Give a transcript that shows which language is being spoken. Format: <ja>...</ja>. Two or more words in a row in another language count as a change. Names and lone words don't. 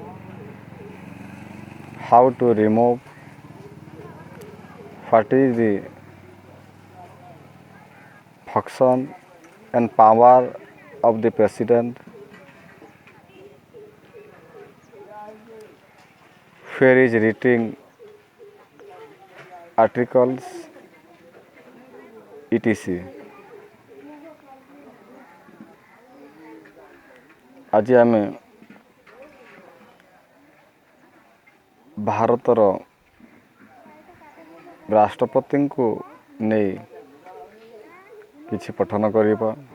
<en>how to remove, what is the function and power of the President, where is writing articles, etc.</en> <or>ଆଜି ଆମେ ଭାରତର ରାଷ୍ଟ୍ରପତିଙ୍କୁ ନେଇ କିଛି ପଠନ କରିବା।</or>